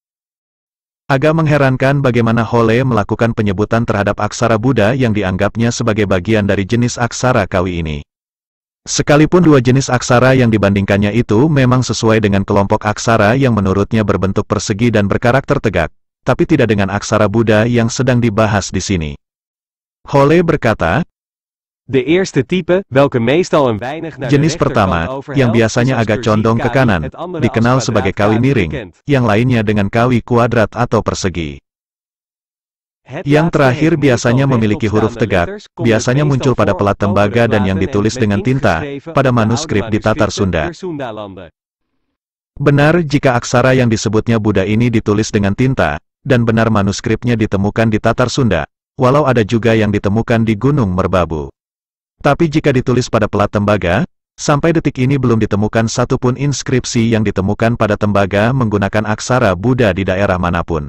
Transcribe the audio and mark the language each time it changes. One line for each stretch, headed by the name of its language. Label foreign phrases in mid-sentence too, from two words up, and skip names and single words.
Indonesian: Agak mengherankan bagaimana Holle melakukan penyebutan terhadap aksara Buddha yang dianggapnya sebagai bagian dari jenis aksara kawi ini. Sekalipun 2 jenis aksara yang dibandingkannya itu memang sesuai dengan kelompok aksara yang menurutnya berbentuk persegi dan berkarakter tegak, tapi tidak dengan aksara Buddha yang sedang dibahas di sini. Holle berkata,
Dutch: de eerste type, welke meestal een weinig naar de
Indonesian: jenis pertama,
Dutch: rechterkant
Indonesian: yang
Dutch: overhelt,
Indonesian: biasanya
Dutch: is
Indonesian: agak
Dutch: als
Indonesian: condong ke
Dutch: kursief
Indonesian: kanan,
Dutch: kawi, het andere
Indonesian: dikenal
Dutch: als
Indonesian: sebagai
Dutch: kwadraat kawi
Indonesian: kawi miring,
Dutch: bekend.
Indonesian: yang lainnya dengan kawi kuadrat atau persegi.
Dutch: Het
Indonesian: Yang
Dutch: laatste
Indonesian: terakhir
Dutch: heeft
Indonesian: biasanya
Dutch: meestal
Indonesian: memiliki huruf
Dutch: rechtopstaande
Indonesian: tegak,
Dutch: letters, komt
Indonesian: biasanya
Dutch: het
Indonesian: muncul
Dutch: meestal
Indonesian: pada
Dutch: voor
Indonesian: pelat
Dutch: op
Indonesian: tembaga dan yang
Dutch: overbladen
Indonesian: ditulis
Dutch: en
Indonesian: dengan
Dutch: met
Indonesian: tinta,
Dutch: ingeschreven
Indonesian: pada
Dutch: op de
Indonesian: manuskrip
Dutch: oude
Indonesian: di Tatar
Dutch: manuscripten
Indonesian: Sunda.
Dutch: der Sundalanden.
Indonesian: Benar jika aksara yang disebutnya Buddha ini ditulis dengan tinta, dan benar manuskripnya ditemukan di Tatar Sunda, walau ada juga yang ditemukan di Gunung Merbabu. Tapi jika ditulis pada pelat tembaga, sampai detik ini belum ditemukan satupun inskripsi yang ditemukan pada tembaga menggunakan aksara Buddha di daerah manapun.